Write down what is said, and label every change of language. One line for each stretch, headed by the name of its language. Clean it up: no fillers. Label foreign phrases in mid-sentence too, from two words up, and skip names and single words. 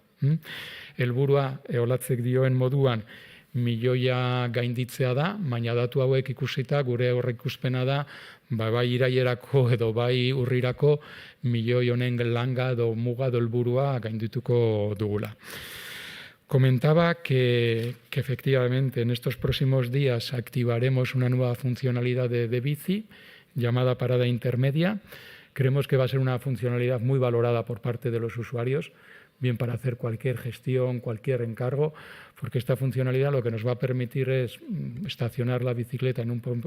Basque: Helburua Olatzek dioen moduan milioia gainditzea da, baina datu hauek ikusita gure aurreikuspena da, bai irailerako edo bai urrirako milioi honen langa edo muga edo helburua gaindituko dugula.
Spanish: Comentaba que efectivamente en estos próximos días activaremos una nueva funcionalidad de Bici llamada parada intermedia. Creemos que va a ser una funcionalidad muy valorada por parte de los usuarios, bien para hacer cualquier gestión, cualquier encargo, porque esta funcionalidad lo que nos va a permitir es estacionar la bicicleta en